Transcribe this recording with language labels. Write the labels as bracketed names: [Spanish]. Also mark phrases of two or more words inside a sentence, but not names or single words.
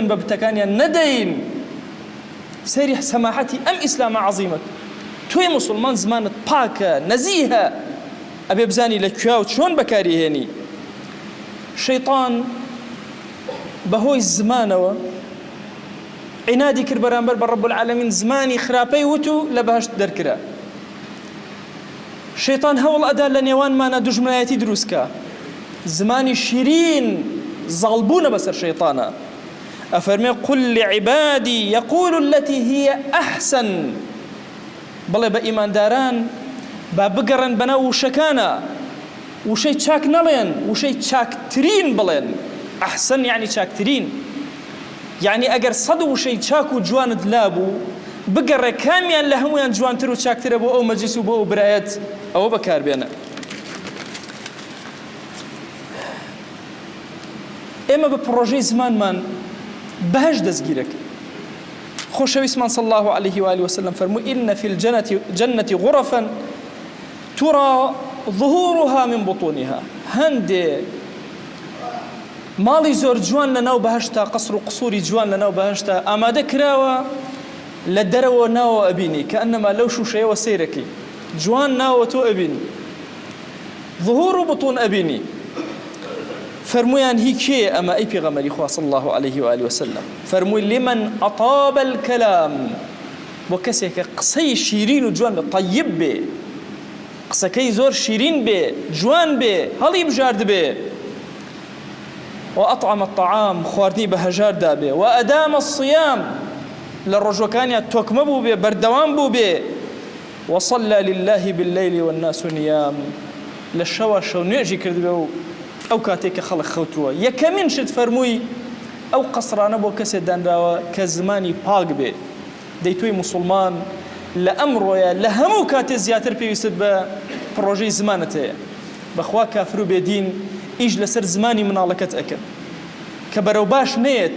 [Central Kurdish] بە بتەکانیان نەدەین سەیری سەماحەتی ئەم ئیسلامە عەزیمەت تۆی مسلمان زمانت پاکە نەزیهە ئەبێ بزانی لە کوێ و چۆن بەکاریهێنی شەیطان بەهۆی زمانەوە عنادی کرد بەرامبەر بە [Arabic] ڕەب العالەمین [Central Kurdish] زمانی خراپەی وت و لە بەهەشت دەرکرا شەیطان هەوڵ ئەدا لە نێوانمانە دوژمنایەتی دروستکە زمانی شیرین زاڵبوونە بەسەر شەیطانە ئەفەرمێ قل [Arabic] لعبادی يقول التي هي أحسن [Central Kurdish] بڵێ بە ئیمانداران با بگەڕن بەناو وشەکانە وشەی چاک نەڵێن وشەی چاکترین بڵێن ئەحسن یعنی چاکترین یعنی ئەگەر سەد وشەی چاک و جوانت لابوو بگەڕێ کامیان لە هەمویان جوانتر و چاکترە بۆ ئەو مەجلیس و بۆ ئەو برایەت ئەوە بەکاربێنە ئێمە بە پڕۆژەی زمانمان بەهەشت دەستگیرەکەین خۆشەویستمان [Arabic] صلی الله عليه وآله وسلم فرموا إن في الجنة غرفا ترى ظهورها من بطونها هەندێ [Central Kurdish] ماڵی زۆر جوان لەناو بەهەشتا قەسر و قسووری جوان لەناو بەهەشتا ئامادە کراوە لە دەرەوە ناوە ئەبینی کە ئەنەما لەو شوشەیەوە سەیرەکەی جوان ناوە تۆ ئەبینی [Arabic] ظهور و بطون [Central Kurdish] ئەبینی فرمویان هی کێ ئەمە ئەی پێغەمبەری خوا [Arabic] صلی الله عليه وآله وسلم [Central Kurdish] فرمووی [Arabic] لمن أطاب الكلام [Central Kurdish] بۆ کەسێک کە قسەی شیرین و جوان بێ طەیب بێ قسەکەی زۆر شیرین بێ جوان بێ هەڵی بژارد بێ [Arabic] وأطعم الطعام [Central Kurdish] خواردنی بە هەژاردا بێ [Arabic] وأدام الصيام [Central Kurdish] لە ڕۆژەکانیان تۆکمە بوو بێ بەردەوام بوو بێ [Arabic] وصلى لله بالليل والناس نيام [Central Kurdish] لە شەوە شەو نوێژی کرد بێ و ئەو کاتێک کە خەڵک خەوتووە یەکەمین شت فەرمووی ئەو قەسرانە بۆ کەسێک دانراوە کە زمانی پاک بێ دەی تۆی مسلمان لە ئەمڕۆیە لە هەموو کاتێ زیاتر پێویستت بە پڕۆژەی زمانت هەیە بەخوا کافر و بێدین ئیش لەسەر زمانی مناڵەکەت ئەکەن کە بەرەو باش نێت